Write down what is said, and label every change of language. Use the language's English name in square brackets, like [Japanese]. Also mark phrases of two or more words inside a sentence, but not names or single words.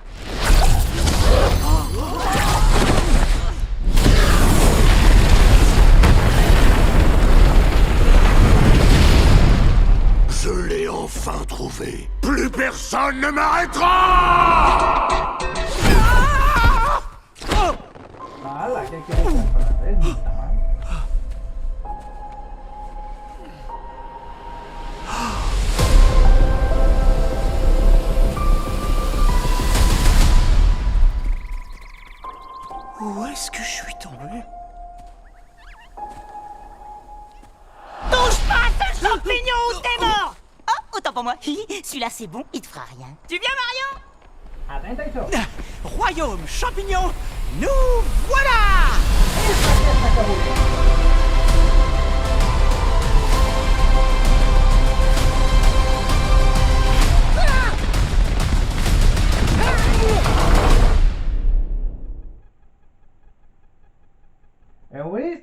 [French] Je l'ai enfin trouvé. Plus personne ne m'arrêtera! [Spanish] Hala, ¿qué quieres en francés? No está mal. [French] Où est-ce que je suis tombé? Touche pas à ce champignon ou t'es mort! Oh, autant pour moi. Celui-là, c'est bon, il te fera rien. Tu viens, Marion? [Catalan] Atenta això. [French] Royaume champignon, nous voilà! [Catalan] Aquesta que volem. Heu vist?